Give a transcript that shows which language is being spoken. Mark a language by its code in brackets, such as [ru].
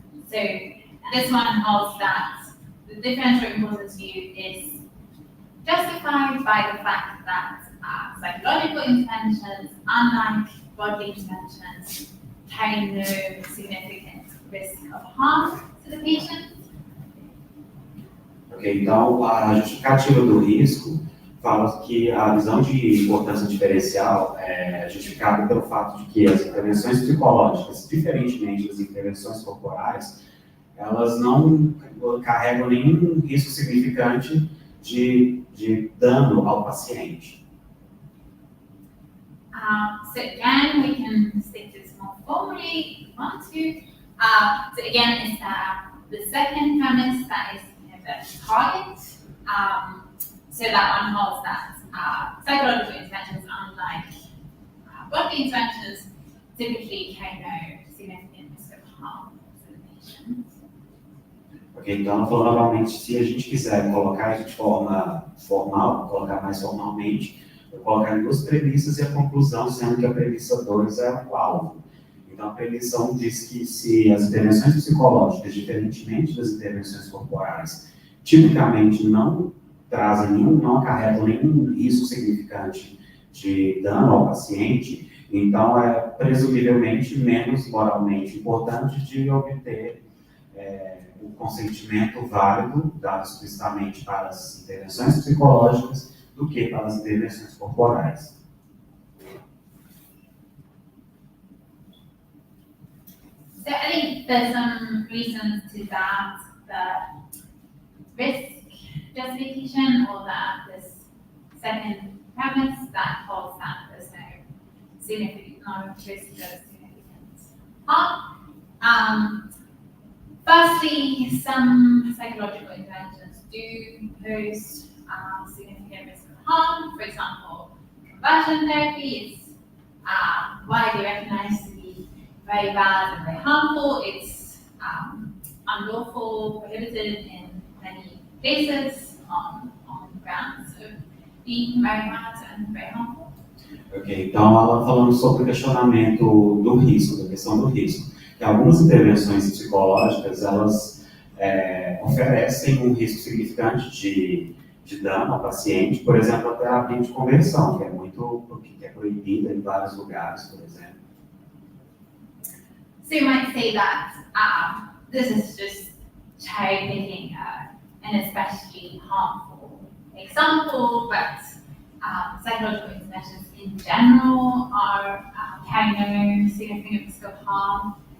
[en] So this one holds that the differential importance view is justified by the fact that psychological interventions, unlike bodily interventions, carry no significant risk of harm to the patient. [pt] Ok, então a justificativa do risco fala que a visão de importância diferencial é justificada pelo fato de que as intervenções psicológicas, diferentemente das intervenções corporais, elas não carregam nenhum risco significante de dano ao paciente. [en] So again, we can state this more formally if we want to. So again, it's the second premise that is the target. So that one holds that psychological interventions, unlike bodily interventions, typically carry no significant risk harm to the patient. [pt] Ok, então ela falou novamente, se a gente quiser colocar de forma formal, colocar mais formalmente, eu colocar duas premissas e a conclusão, sendo que a premissa 2 é o alvo. Então a premissa 1 diz que se as intervenções psicológicas, diferentemente das intervenções corporais, tipicamente não trazem não acarretam nenhum risco significante de dano ao paciente, então é presumivelmente menos moralmente importante de obter o consentimento válido, dado explicitamente para as intervenções psicológicas, do que para as intervenções corporais. [en] So I think there's some reasons to that, the risk justification, or that this second premise that holds that there's no risk of significant harm. Firstly, some psychological interventions do pose significant risk of harm. For example, conversion therapy is widely recognized to be very bad and very harmful. It's unlawful, prohibited in many places on grounds of being very bad and very harmful. [pt] Ok, então ela falando sobre o questionamento do risco, da questão do risco. Que algumas intervenções psicológicas, elas oferecem um risco significante de dano ao paciente, por exemplo, a terapia de conversão, que é proibida em vários lugares, por exemplo. [en] So you might say that this is just cherry-picking an especially harmful example, but psychological interventions in general are carrying no significant risk of harm.